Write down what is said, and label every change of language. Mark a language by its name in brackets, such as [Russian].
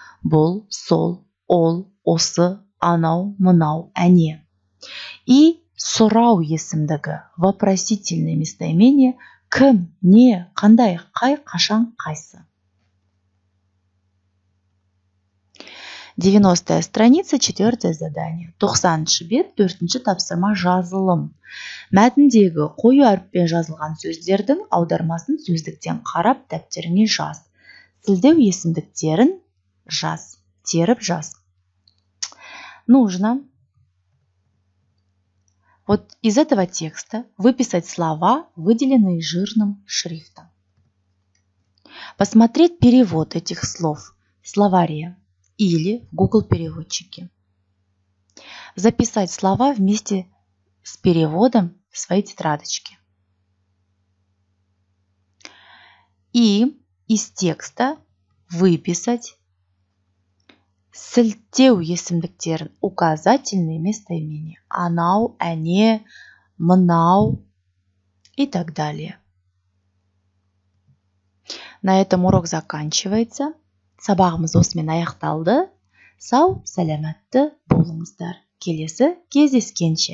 [Kazakh] Бұл, сол, ол, осы, анау, мынау, әне. И сұрау есімдігі. [Russian] Вопросительное местоимение. [Kazakh] Кім, не, қандай, қай, қашан, қайсы. [Russian] 90-я страница, 4-е задание. [Kazakh] 90-шы бет, 4-ші тапсырма жазылым. Мәтіндегі қою әріппен жазылған сөздердің аудармасын сөздіктен қарап дәптеріңе жаз. Сілтеу есімдіктерін жаз. Теріп жаз. [Russian] Нужно вот из этого текста выписать слова, выделенные жирным шрифтом. Посмотреть перевод этих слов в словаре или в Google переводчике. Записать слова вместе с переводом в своей тетрадочке. И из текста выписать [Kazakh] сілтеу есімдіктерін, [Russian] указательные местоимения. [Kazakh] Анау, әне, мынау [Russian] и так далее. На этом урок заканчивается. [Kazakh] Сабағымыз осымен аяқталды. Сау, сәлематты болыңыздар. Келесі кездескенше.